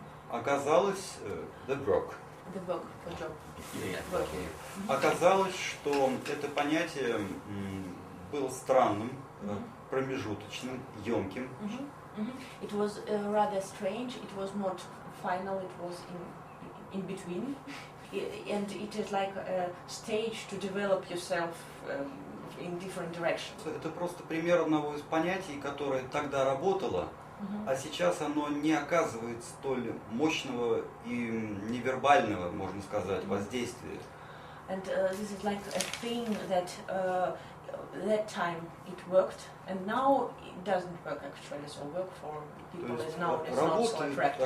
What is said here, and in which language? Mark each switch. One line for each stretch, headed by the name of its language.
Russian: Оказалось,
English: the work. The work for job.
Russian: Оказалось, что это понятие было странным, промежуточным, емким.
English: It was rather strange. It was not final. It was in between, and it is like a stage to develop yourself in different directions.
Russian: Это просто пример одного из понятий, которое тогда работало, а сейчас оно не оказывает столь мощного и невербального, можно сказать, воздействия.
English: And this is like a thing that that time it worked, and now it doesn't work actually. So work for people is now is not so attractive.